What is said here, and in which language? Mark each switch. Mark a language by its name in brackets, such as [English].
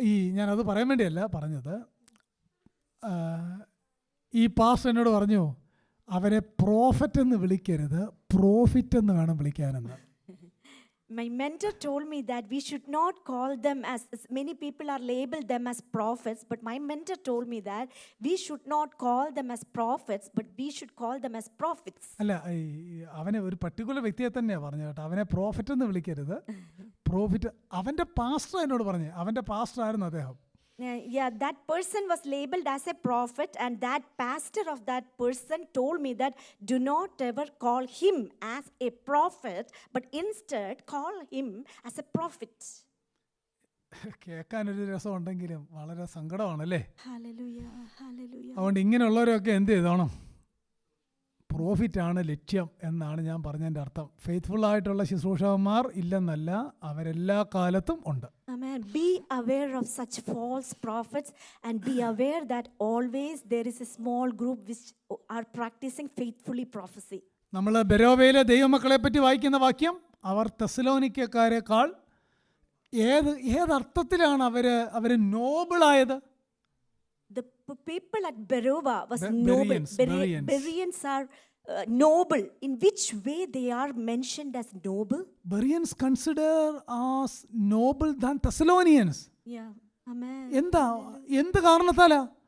[Malayalam] ഈ ഞാനത് പറയാൻ വേണ്ടിയല്ല പറഞ്ഞത്. ഈ പാസ്റ്റർ എന്നോട് പറഞ്ഞു, അവരെ പ്രോഫറ്റ് എന്ന് വിളിക്കരുത്, പ്രോഫിറ്റ് എന്ന് വേണം വിളിക്കാനെന്ന്. [English] My mentor told me that we should not call them as many people are labeled them as prophets, but my mentor told me that we should not call them as prophets, but we should call them as prophets. [Malayalam] അല്ല, അവനെ ഒരു particular വ്യക്തിയെ തന്നെയാണ് പറഞ്ഞു കേട്ടോ. അവനെ prophet എന്ന് വിളിക്കരുത്, പ്രോഫിറ്റ്. അവൻ്റെ പാസ്റ്റർ എന്നോട് പറഞ്ഞു, അവൻ്റെ പാസ്റ്റർ ആയിരുന്നു അദ്ദേഹം. [English] Yeah, that person was labeled as a prophet, and that pastor of that person told me that do not ever call him as a prophet, but instead call him as a prophet. [Malayalam] കേൾക്കാനൊരു രസമുണ്ടെങ്കിലും വളരെ സങ്കടമാണല്ലേ. [English] Hallelujah, hallelujah. [Malayalam] അതുകൊണ്ട് ഇങ്ങനെയുള്ളവരൊക്കെ എന്ത് ചെയ്തോണം? പ്രോഫിറ്റാണ് ലക്ഷ്യം എന്നാണ് ഞാൻ പറഞ്ഞതിൻ്റെ അർത്ഥം. Faithful ആയിട്ടുള്ള ശുശ്രൂഷകന്മാർ ഇല്ലെന്നല്ല, അവരെല്ലാ കാലത്തും ഉണ്ട്. [English] Amen. Be aware of such false prophets, and be aware that always there is a small group which are practicing faithfully prophecy. [Malayalam] നമ്മൾ ബെരോവയിലെ ദൈവമക്കളെ പറ്റി വായിക്കുന്ന വാക്യം, അവർ തെസ്സലോനിക്കക്കാരെക്കാൾ ഏതർത്ഥത്തിലാണ് അവർ നോബിളായത്? [English] The people at Berova was noble. Bereans are noble. In which way they are mentioned as noble? Bereans consider as noble than Thessalonians. Yeah. Amen. [Malayalam] എന്ത് കാരണത്താലാ?